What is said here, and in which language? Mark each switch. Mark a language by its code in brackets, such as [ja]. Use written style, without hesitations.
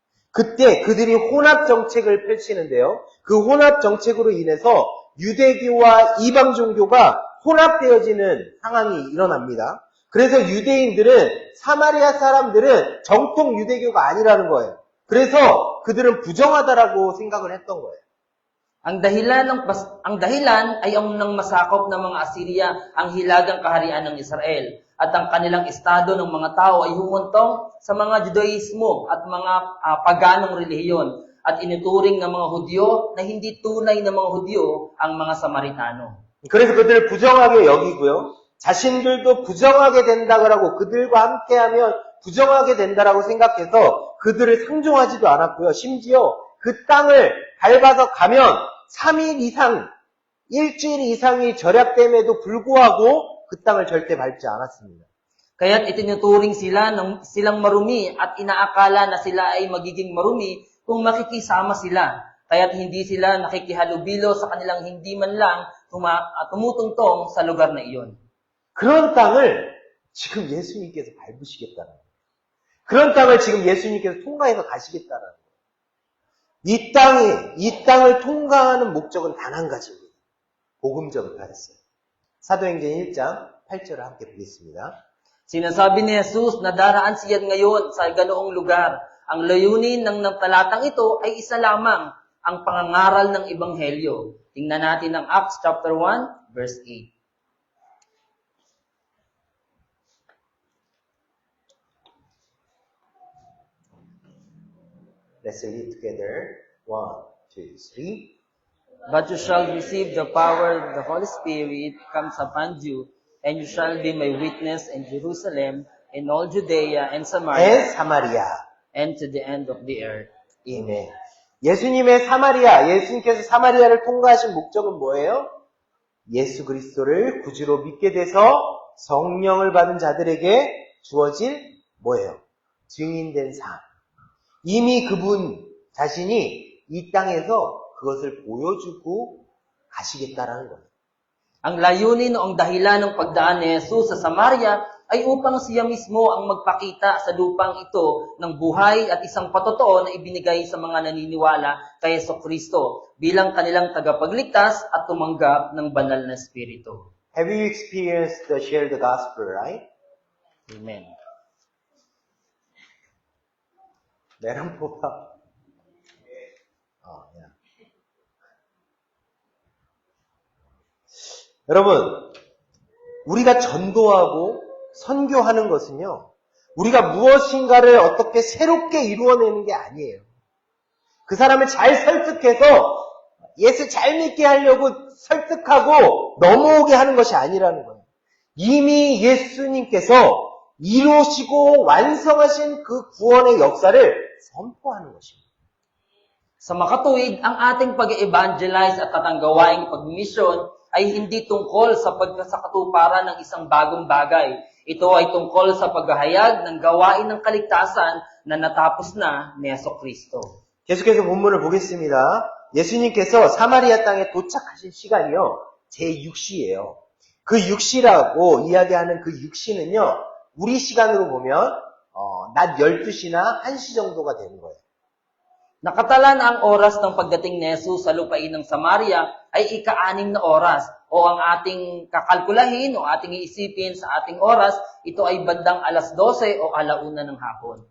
[ko] 그때 그들이 혼합 정책을 펼치는데요. 그 혼합 정책으로 인해서 유대교와 이방 종교가 혼합되어지는 상황이 일어납니다. 그래서 유대인들은 사마리아 사람들은 정통 유대교가 아니라는 거예요. 그래서 그들은 부정하다라고 생각을 했던 거예요. [tl] Ang dahilan ay ang nang masakop ng mga Assyria ang hilagang kaharian ng Israel at ang kanilang estado ng mga tao ay humuntong sa mga Judaismo at mga paganong relihiyon at inuturing ng mga Hudyo na hindi tunay na mga Hudyo ang mga Samaritano. [ko] 그래서 그들을 부정하게 여기고요. 자신들도 부정하게 된다고 그들과 함께하면 부정하게 된다라고 생각해서 그들을 상종하지도 않았고요. 심지어 그 땅을 밟아서 가면 3일 이상, 일주일 이상이 절약됨에도 불구하고 그 땅을 절대 밟지 않았습니다. [tl] Kaya't itinuturing silang marumi at inaakala na sila ay magiging marumi kung makikisama sila. Kaya't hindi sila nakikihalubilo sa kanilang hindi man lang tumutungtong sa lugar na iyon. [ko] 그런 땅을 지금 예수님께서 밟으시겠다는 거예요. 그런 땅을 지금 예수님께서 통과해서 가시겠다는 거예요. 이 땅을 통과하는 목적은 단 한 가지입니다. 복음 전파였어요. 사도행전 1장 8절을 함께 보겠습니다. [tl] Sinasabi ni Jesus na daraan siya ngayon sa ganoong lugar. Ang layunin ng talatang ito ay isa lamang, ang pangangaral ng Ebanghelyo. Tingnan natin ang Acts chapter 1, verse 8. [en] Let's read together. 1, 2, 3. But you shall receive the power the Holy Spirit comes upon you, and you shall be my witness in Jerusalem, in all Judea and Samaria, [ko] 사마리아. [en] and to the end of the earth. [ko] 아멘. 예수님께서 사마리아를 통과하신 목적은 뭐예요? 예수 그리스도를 구주로 믿게 돼서 성령을 받은 자들에게 주어질 뭐예요? 증인된 삶. 이미 그분 자신이 이 땅에서 그것을 보여주고 가시겠다라는 거예요. [tl] Ang layunin o ang dahilan ng pagdaan ni Jesus sa Samaria ay upang siya mismo ang magpakita sa lupang ito ng buhay at isang patotoo na ibinigay sa mga naniniwala kay Jesucristo bilang kanilang tagapagligtas at tumanggap ng banal na Espiritu. [en] Have you experienced the share the gospel, right? Amen. [tl] meron po ba? Yeah. [ko] 여러분, 우리가 전도하고 선교하는 것은요, 우리가 무엇인가를 어떻게 새롭게 이루어내는 게 아니에요. 그 사람을 잘 설득해서 예수 잘 믿게 하려고 설득하고 넘어오게 하는 것이 아니라는 거예요. 이미 예수님께서 이루시고 완성하신 그 구원의 역사를 선포하는 것입니다. [tl] Sa makatuwid, ang ating pag-evangelize at tatanggawaing pag-mission ay hindi tungkol sa pagkasakatuparan ng isang bagong bagay. Ito ay tungkol sa paghahayag ng gawain ng kaligtasan na natapos na ni Jesucristo. [ko] 계속해서 본문을 보겠습니다. 예수님께서 사마리아 땅에 도착하신 시간이요, 제6시예요. 그 6시라고 이야기하는 그 6시는요, 우리 시간으로 보면 낮 12시나 1시 정도가 되는 거예요. [tl] Nakatala na ang oras ng pagdating ni Jesus sa lupain ng Samaria ay ika-6 na oras o ang ating kakalkulahin o ating iisipin sa ating oras, ito ay bandang alas 12 o alauna ng hapon.